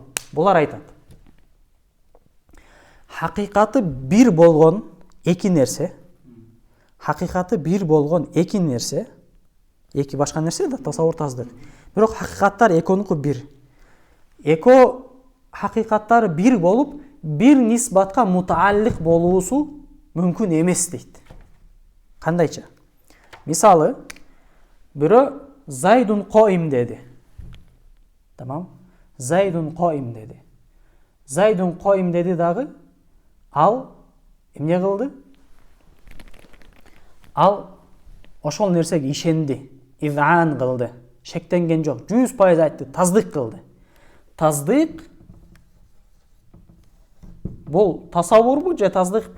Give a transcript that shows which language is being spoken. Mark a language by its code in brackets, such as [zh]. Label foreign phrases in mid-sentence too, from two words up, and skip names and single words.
[ky] Булар айтат: хакыйкаты бир болгон эки нерсе, хакыйкаты бир болгон эки нерсе, эки башка нерсе да, тасаввур, таздык. Бирок хакыйкаттар экөөнүкү бир. Эко хакыйкаттары бир болуп, бир нисбатка мутааллик болуусу мүмкүн эмес дейт. Кандайча? Мисалы, бирөө [ar] زيد قائم [ky] деди. Тамам? [ar] زيد قائم [ky] деди. [ar] زيد قائم [ky] деди дагы, ал эмне кылды? Ал ошол нерсеге ишенди, изан кылды, шектенген жок, 100% айтты, таздык кылды. Таздык бул тасаввурбу же таздыкпы?